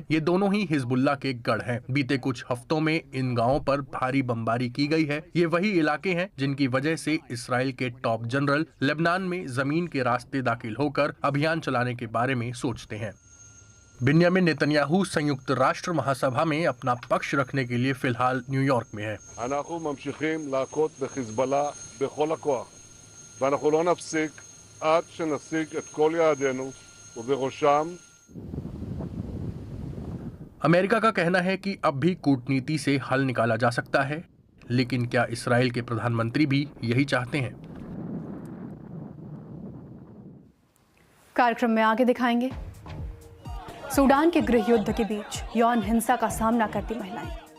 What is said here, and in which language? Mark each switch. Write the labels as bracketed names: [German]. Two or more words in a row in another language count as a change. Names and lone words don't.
[Hindi] ये दोनों ही हिजबुल्लाह के गढ़ हैं। बीते कुछ हफ्तों में इन गांवों पर भारी बमबारी की गई है। ये वही इलाके हैं जिनकी वजह से इस्राएल के टॉप जनरल लेबनान में जमीन के रास्ते दाखिल होकर अभियान चलाने के बारे में सोचते हैं। बिन्यामिन नेतन्याहू संयुक्त राष्ट्र महासभा में अपना पक्ष रखने के लिए फिलहाल न्यूयॉर्क में है। [Hebrew] עד שנשיג את כל יעדינו ובראשם [Hindi] अमेरिका का कहना है कि अब भी कूटनीति से हल निकाला जा सकता है, लेकिन क्या इस्राएल के प्रधानमंत्री भी यही चाहते हैं? कार्यक्रम में आगे दिखाएंगे सूडान के गृह युद्ध के बीच यौन हिंसा का सामना करती महिलाएं।